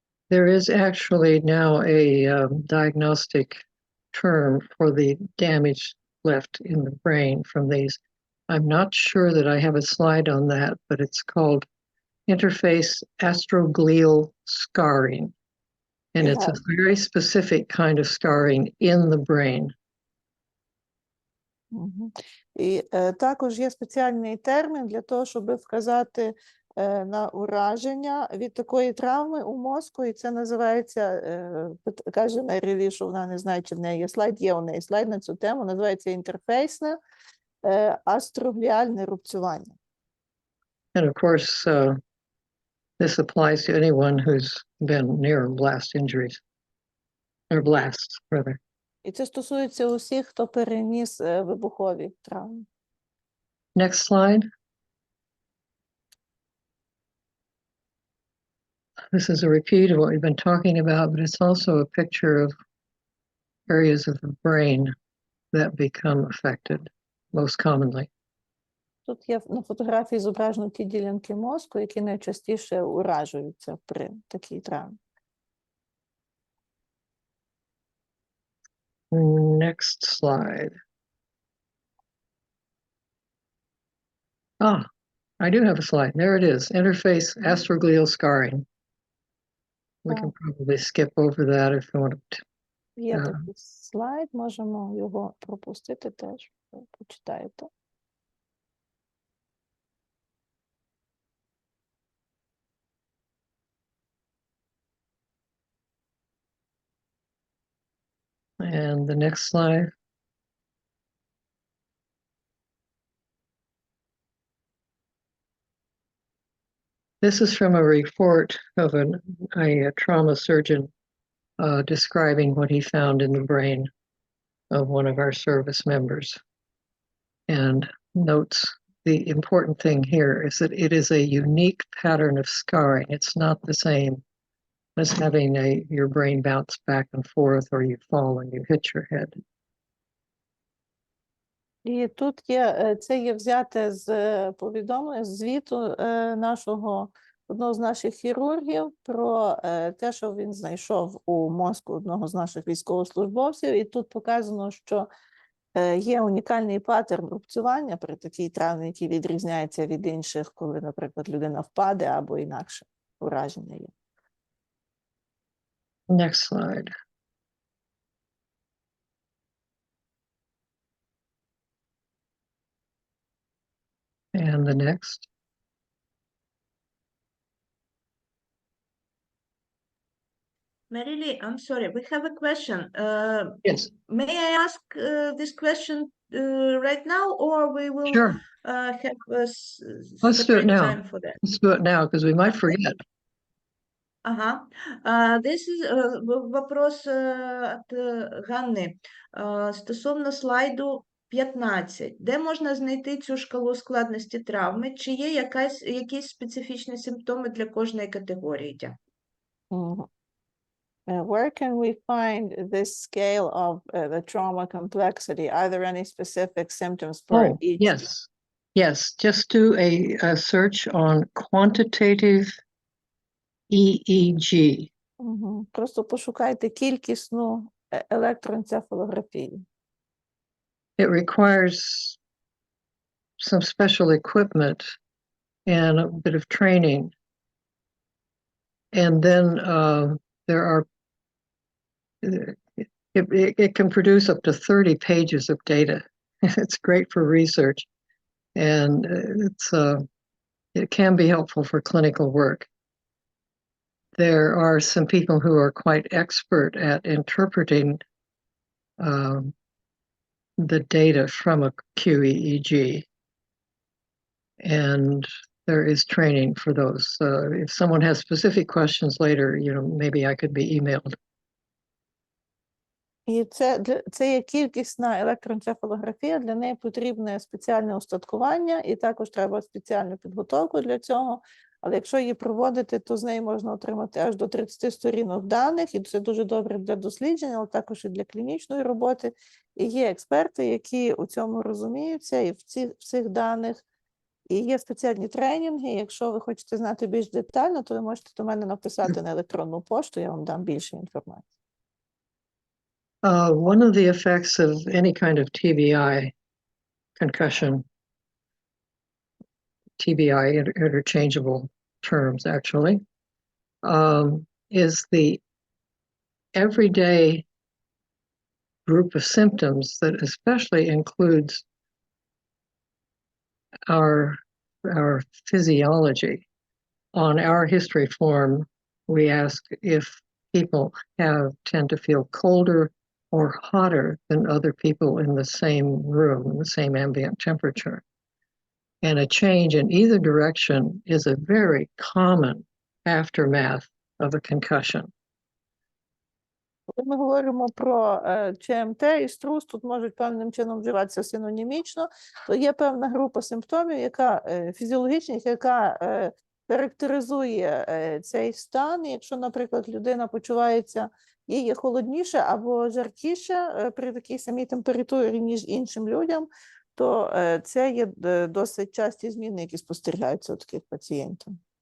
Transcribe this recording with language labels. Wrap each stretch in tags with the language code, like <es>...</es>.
<en>There is actually now a diagnostic term for the damage left in the brain from these. I'm not sure that I have a slide on that, but it's called interface astroglial scarring. And it's a very specific kind of scarring in the brain.</en> <uk>І також є спеціальний термін для того, щоб вказати на ураження від такої травми у мозку, і це називається, каже Мері, що вона не знає, чи в неї є слайд, є у неї слайд на цю тему, називається інтерфейсне астрогліальне рубцювання.</uk> <en>And of course, this applies to anyone who's been near blast injuries, or blasts, rather.</en> <uk>І це стосується усіх, хто переніс вибухові травми.</uk> <en>Next slide. This is a repeat of what we've been talking about, but it's also a picture of areas of the brain that become affected most commonly.</en> <uk>Тут є на фотографії зображено ті ділянки мозку, які найчастіше уражуються при такій травмі.</uk> <en>Next slide. I do have a slide. There it is. Interface astroglial scarring. We can probably skip over that if you want to.</en> <uk>Є такий слайд, можемо його пропустити теж. Почитаєте.</uk> <en>And the next slide. This is from a report of a trauma surgeon describing what he found in the brain of one of our service members, and notes the important thing here is that it is a unique pattern of scarring. It's not the same as having your brain bounce back and forth or you fall and you hit your head. І тут є, це є взяте з повідомлення, з звіту нашого, одного з наших хірургів про те, що він знайшов у мозку одного з наших військовослужбовців. І тут показано, що є унікальний паттерн рубцювання при такій травмі, який відрізняється від інших, коли, наприклад, людина впаде або інакше ураження є. Next slide. And the next. Marily, I'm sorry, we have a question. Yes, May I ask this question right now, or we will sure. have a Let's do it separate now. time for that? Let's do it now because we might Okay. forget.</en> <uk>Ага.</uk> <en>This is</en> <ru>вопрос</ru> <uk>від Ганни стосовно слайду 15. Де можна знайти цю шкалу складності травми? Чи є якісь специфічні симптоми для кожної категорії? Дякую.</uk> <en>Where can we find this scale of the trauma complexity? Are there any specific symptoms for each? Yes. Yes, just do a search on quantitative EEG.</en> <uk>Просто пошукайте кількісну електроенцефалографію.</uk> <en>It requires some special equipment and a bit of training. And then there are, it can produce up to 30 pages of data. It's great for research. And it can be helpful for clinical work. There are some people who are quite expert at interpreting the data from a QEEG. And there is training for those. If someone has specific questions later, maybe I could be emailed.</en> <uk>І це є кількісна електроенцефалографія, для неї потрібне спеціальне устаткування, і також треба спеціальну підготовку для цього. Але якщо її проводити, то з неї можна отримати аж до 30 сторінок даних, і це дуже добре для дослідження, але також і для клінічної роботи. І є експерти, які у цьому розуміються, і в цих даних. І є спеціальні тренінги. Якщо ви хочете знати більш детально, то ви можете до мене написати на електронну пошту, я вам дам більше інформації.</uk> <en>One of the effects of any kind of TBI, concussion, TBI, interchangeable terms actually, is the everyday group of symptoms that especially includes our physiology. On our history form, we ask if people tend to feel colder or hotter than other people in the same room, in the same ambient temperature. And a change in either direction is a very common aftermath of a concussion.</en> <uk>Коли ми говоримо про ЧМТ і струс, тут можуть певним чином вживатися синонімічно, то є певна група симптомів, яка фізіологічних, яка характеризує цей стан. Якщо, наприклад, людина почувається, їй є холодніше або жаркіше при такій самій температурі, ніж іншим людям, то це є досить часті зміни, які спостерігаються у таких пацієнтів.</uk>